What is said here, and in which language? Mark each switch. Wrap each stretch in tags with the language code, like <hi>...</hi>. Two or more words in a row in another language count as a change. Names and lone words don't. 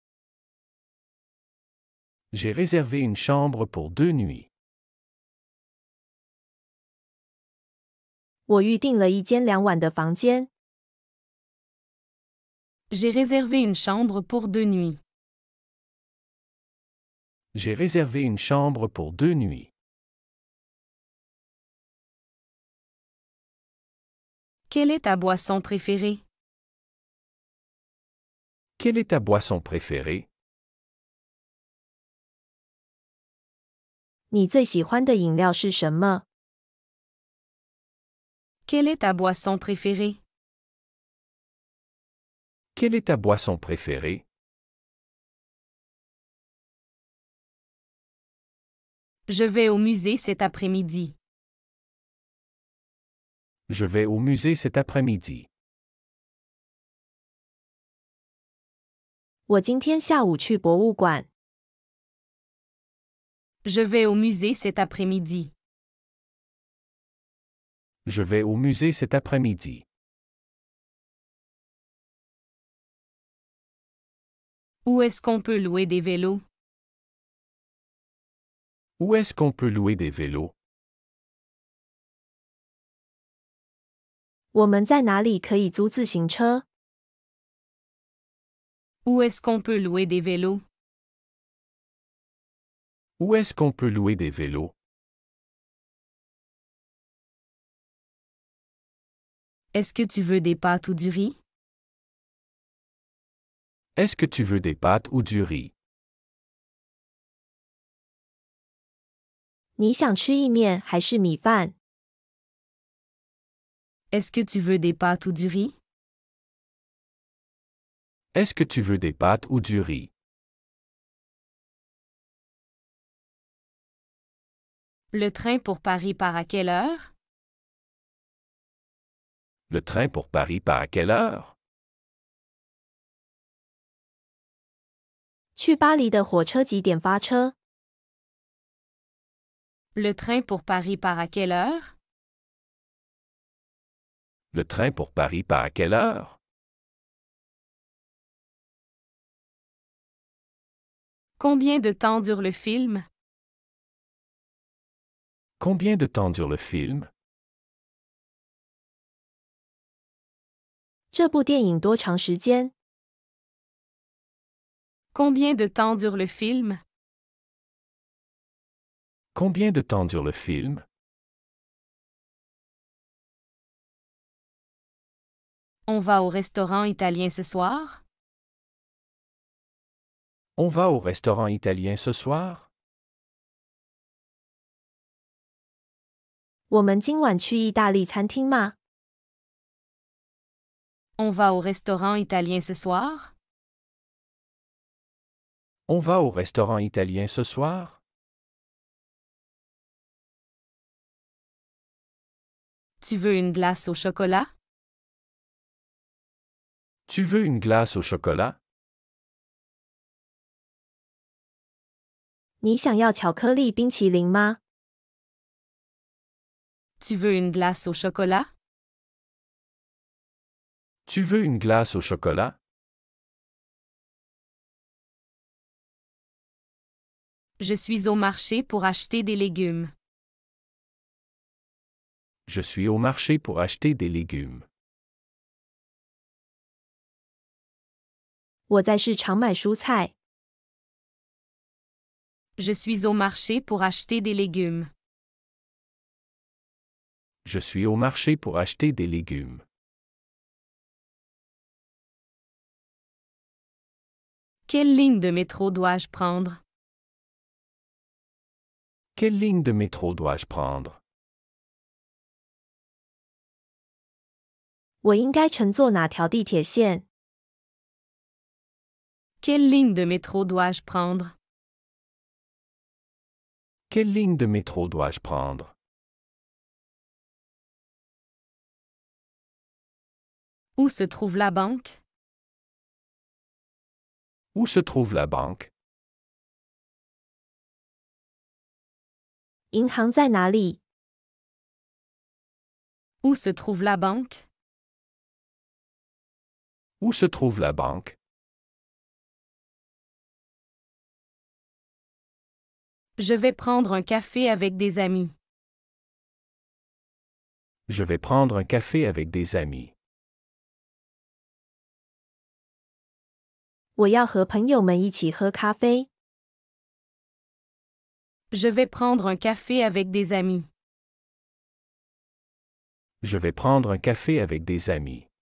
<fr>J'ai réservé une chambre pour 2 nuits.</fr> <zh>我预订了一间2晚的房间。</zh> <fr>J'ai réservé une chambre pour 2 nuits. J'ai réservé une chambre pour 2 nuits. Quelle est ta boisson préférée? Quelle est ta boisson préférée?</fr> <zh>你最喜欢的饮料是什么？</zh> <fr>Quelle est ta boisson préférée? Quelle est ta boisson préférée? Je vais au musée cet après-midi. Je vais au musée cet après-midi.</fr> <zh>我今天下午去博物馆。</zh> <fr>Je vais au musée cet après-midi. Je vais au musée cet après-midi. Où est-ce qu'on peut louer des vélos? Où est-ce qu'on peut louer des vélos?</fr> <zh>我们在哪里可以租自行车？</zh> <fr>Où est-ce qu'on peut louer des vélos? Où est-ce qu'on peut louer des vélos? Est-ce que tu veux des pâtes ou du riz? Est-ce que tu veux des pâtes ou du riz?</fr> <zh>你想吃意面还是米饭？</zh> <fr>Est-ce que tu veux des pâtes ou du riz? Est-ce que tu veux des pâtes ou du riz? Le train pour Paris part à quelle heure? Le train pour Paris part à quelle heure?</fr> <zh>去巴黎的火车几点发车？</zh> <fr>Le train pour Paris part à quelle heure? Le train pour Paris part à quelle heure? Combien de temps dure le film? Combien de temps dure le film?</fr> <zh>这部电影多长时间？</zh> <fr>Combien de temps dure le film? Combien de temps dure le film? On va au restaurant italien ce soir? On va au restaurant italien ce soir?</fr> <zh>我们今晚去意大利餐厅吗？</zh> <fr>On va au restaurant italien ce soir? On va au restaurant italien ce soir? Tu veux une glace au chocolat? Tu veux une glace au chocolat?</fr> <zh>你想要巧克力冰淇淋吗？</zh> <fr>Tu veux une glace au chocolat? Tu veux une glace au chocolat? Je suis au marché pour acheter des légumes. Je suis au marché pour acheter des légumes.</fr> <zh>我在市场买蔬菜。</zh> <fr>Je suis au marché pour acheter des légumes. Je suis au marché pour acheter des légumes. Quelle ligne de métro dois-je prendre? Quelle ligne de métro dois-je prendre?</fr> <zh>我应该乘坐哪条地铁线？</zh> <fr>Quelle ligne de métro dois-je prendre? Quelle ligne de métro dois-je prendre? Où se trouve la banque? Où se trouve la banque?</fr> <zh>银行在哪里？</zh> <fr>Où se trouve la banque? Où se trouve la banque? Je vais prendre un café avec des amis. Je vais prendre un café avec des amis.</fr> <zh>我要和朋友们一起喝咖啡。</zh> <fr>Je vais prendre un café avec des amis. Je vais prendre un café avec des amis.</fr>